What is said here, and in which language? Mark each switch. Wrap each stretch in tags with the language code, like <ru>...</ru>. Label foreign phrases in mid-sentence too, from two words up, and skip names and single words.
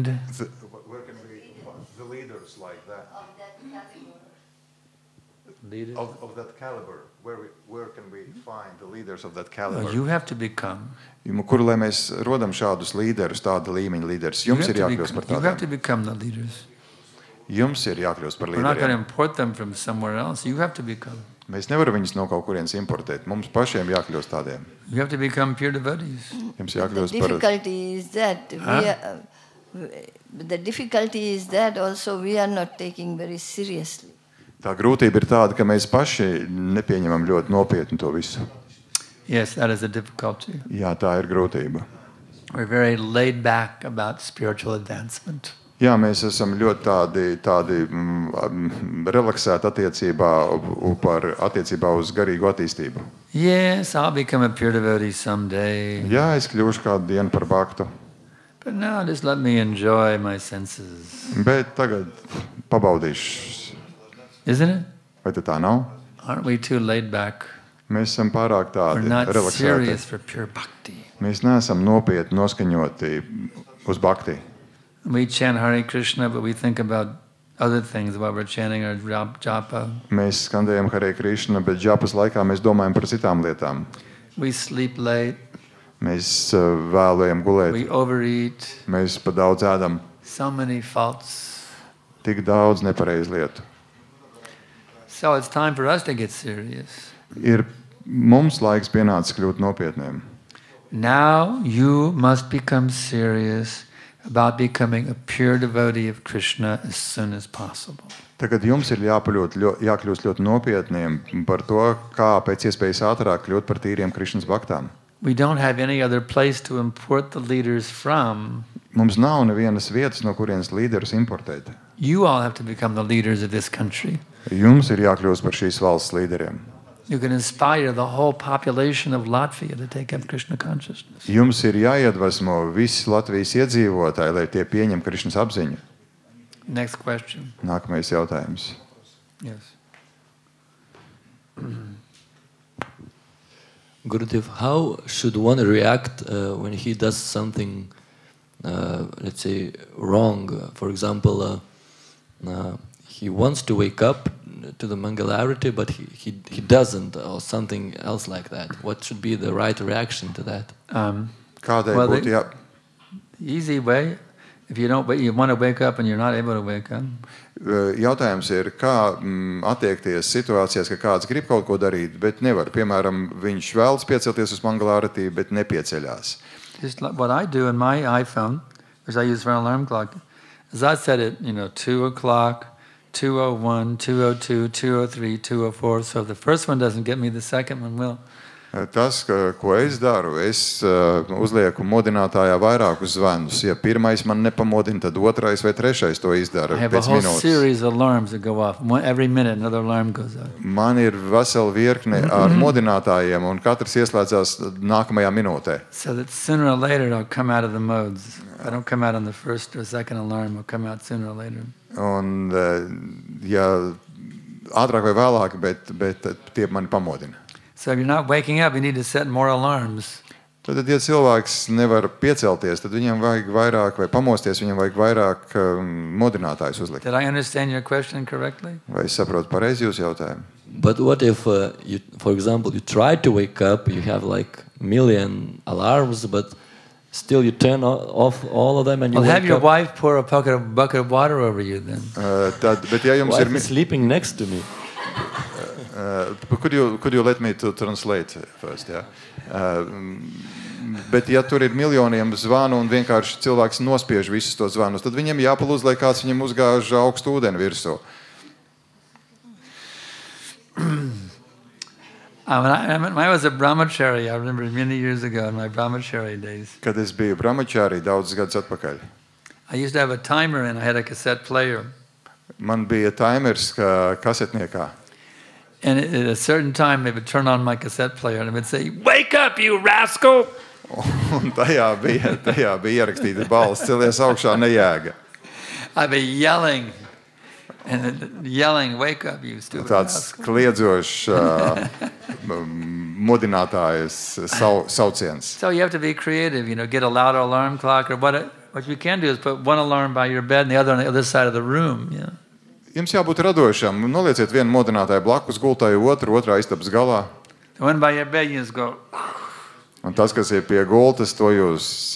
<en>Where can we find the leaders like that? leaders? Of that caliber? Where can we find the leaders of that Oh, caliber? you have to become.</en> <lv>Kur lai mēs rodam šādus līderus, tāda līmeņa līderus?</lv> <en>You</en> <lv>Jums</lv> <en>have</en> <lv>ir</lv> <en>to</en> <lv>jākļūst par</lv> <en>you have to</en> <lv>tādiem.</lv> <en>become the leaders.</en> <lv>Jums ir jākļūst par</lv> <en>We're not going to</en> <lv>līderiem.</lv> <en>import them from somewhere else. You have to become.</en> <lv>Mēs nevaram viņus no kaut kurienes importēt. Mums pašiem jākļūst tādiem.</lv> <en>You have to become pure devotees.</en> <lv>Jums</lv> <en>The</en> <lv>jākļūst par...</lv> <en>difficulty is that the difficulty is that also we are not taking very seriously.</en> <lv>Tā grūtība ir tāda, ka mēs paši nepieņemam ļoti nopietni to visu.</lv> <en>Yes, that is a difficulty.</en> <lv>Jā, tā ir grūtība.</lv> <en>We're very laid back about spiritual advancement.</en> <lv>Jā, mēs esam ļoti tādi relaksēti attiecībā uz garīgu attīstību.</lv> <en>Yes, I'll become a pure devotee someday.</en> <lv>Jā, es kļūšu kādu dienu par baktu,</lv> <en>But now just let me enjoy my senses.</en> <lv>bet tagad pabaudīšu.</lv> <en>Isn't it?</en> <lv>Vai tā nav?</lv> <en>Aren't we too laid back?</en> <lv>Mēs esam pārāk</lv> <en>We're</en> <lv>tādi</lv> <en>not</en> <lv>relaksēti.</lv> <en>serious for pure bhakti.</en> <lv>Mēs neesam nopietni noskaņoti uz bakti.</lv> <en>We chant Hare Krishna, but we think about other things while we're chanting our japa.</en> <lv>Mēs skandējam Hare Krishna, bet džapas laikā mēs domājam par citām lietām.</lv> <en>We sleep late.</en> <lv>Mēs vēlējam gulēt.</lv> <en>We overeat.</en> <lv>Mēs pa daudz ēdam.</lv> <en>So many faults.</en> <lv>Tik daudz nepareizu lietu.</lv> <en>So it's time for us to get serious.</en> <lv>Ir mums laiks pienācis kļūt nopietniem.</lv> <en>Now you must become serious about becoming a pure devotee of Krishna as soon as possible.</en> <lv>Tagad jums ir jākļūst ļoti nopietniem par to, kā pēc iespējas ātrāk kļūt par tīriem Krišnas baktām.</lv> <en>We don't have any other place to import the leaders from.</en> <lv>Mums nav nevienas vietas, no kurienes līderus importēt.</lv> <en>You all have to become the leaders of this country.</en> <lv>Jums ir jākļūst par šīs valsts līderiem.</lv> <en>You can inspire the whole population of Latvia to take up Krishna consciousness.</en> <lv>Jums ir jāiedvesmo visi Latvijas iedzīvotāji, lai tie pieņem Krišnas apziņu.</lv> <en>Next question.</en> <lv>Nākamais jautājums.</lv> <en>Yes. Gurudev, how should one react when he does something, let's say, wrong? For example, he wants to wake up to the Mangalarati, but he doesn't, or something else like that. What should be the right reaction to that?</en> <lv>Kādai</lv> <en>Well,</en> <lv>būtu jā...</lv> <en>The easy way, if you want to wake up and you're not able to wake up,</en> <lv>Jautājums ir, kā attiekties situācijās, ka kāds grib kaut ko darīt, bet nevar. Piemēram, viņš vēlas piecelties uz Mangalārati, bet nepieceļās.</lv> <en>just like what I do in my iPhone, which I use for an alarm clock, is I set it, 2 o'clock, 2:01, 2:02, 2:03, 2:04. So if the first one doesn't get me, the second one will.</en> <lv>Tas, ko es daru, es uzlieku modinātājā vairākus zvanus. Ja pirmais man nepamodina, tad otrais vai trešais to izdara</lv> <en>I have a</en> <lv>pēc</lv> <en>whole</en> <lv>minūtes.</lv> <en>series of alarms that go off. Every minute another alarm goes off.</en> <lv>Man ir vesela virkne ar modinātājiem, un katrs ieslēdzās nākamajā minūtē.</lv> <en>So that sooner or later I'll come out of the modes. If I don't come out on the first or second alarm, I'll come out sooner or later.</en> <lv>Un, ja ātrāk vai vēlāk, bet tie mani pamodina.</lv> <en>So if you're not waking up, you need to set more alarms.</en> <lv>Tad, ja cilvēks nevar piecelties, tad viņam vajag vairāk, vai pamosties, viņam vajag vairāk modinātājus uzlikt.</lv> <en>Did I understand your question correctly?</en> <lv>Vai es saprotu pareizi jūsu jautājumu?</lv> <en>But what if, you, for example, you try to wake up, you have like million alarms, but still you turn off all of them and you Well, have wake your up? wife pour a bucket of water over you then.</en> <lv>Bet ja jums</lv> <en>Wife is sleeping next to me. Could you let me to translate first? Yeah?</en> <lv>Bet ja tur ir miljoniem zvanu un vienkārši cilvēks nospiež visus tos zvanus, tad viņam jāpalūdz, lai kāds viņam uzgāž augstu ūdeni virsū.</lv> <en>When I was a brahmachari, I remember many years ago in my brahmachari days,</en> <lv>Kad es biju brahmachari daudzus gadus atpakaļ,</lv> <en>I used to have a timer and I had a cassette player.</en> <lv>man bija timers kasetniekā.</lv> <en>And at a certain time, they would turn on my cassette player and it would say, "Wake up, you rascal!"</en> <lv>Un tajā bija ierakstīta balss, celies augšā nejēga.</lv> <en>I'd be yelling, and yelling, "Wake up, you stupid</en> <lv>Tāds</lv> <en>rascal!"</en> <lv>kliedzošs modinātājs sauciens.</lv> <en>So you have to be creative, get a louder alarm clock, or what you can do is put one alarm by your bed and the other on the other side of the room.</en> <lv>Jums jābūt radošam. Nolieciet vienu modinātāju blakus gultai, otrā istabas galā.</lv> <en>The one by your bed, you just go.</en> <lv>Un tas, kas ir pie gultas, to jūs</lv>